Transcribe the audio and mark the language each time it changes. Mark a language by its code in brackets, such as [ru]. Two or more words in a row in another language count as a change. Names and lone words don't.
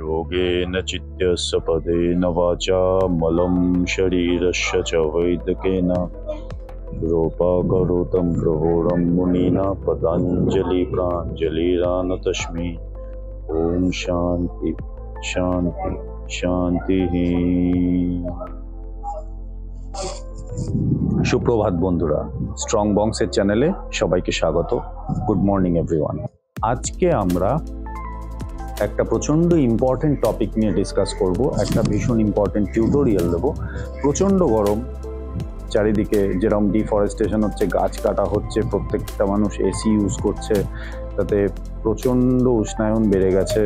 [sa] योगेन चित्तस्य पदेन वाचा मलं शरीरस्य च वैद्यकेन रूपाकरोतं प्रहोरं मुनिना पतञ्जलि प्राञ्जलिरानतस्मै। ओम शांति शांति शांति। [bn] সুপ্রভাত বন্ধুরা, স্ট্রং বংসের চ্যানেলে সবাইকে স্বাগত। [en] Good morning everyone. [bn] আজকে আমরা একটা প্রচণ্ড ইম্পর্টেন্ট টপিক নিয়ে ডিসকাস করব। একটা ভীষণ ইম্পর্টেন্ট টিউটোরিয়াল দেবো। প্রচণ্ড গরম, চারিদিকে যেরকম ডিফরেস্টেশন হচ্ছে, গাছ কাটা হচ্ছে, প্রত্যেকটা মানুষ এসি ইউজ করছে, তাতে প্রচণ্ড উষ্ণায়ন বেড়ে গেছে।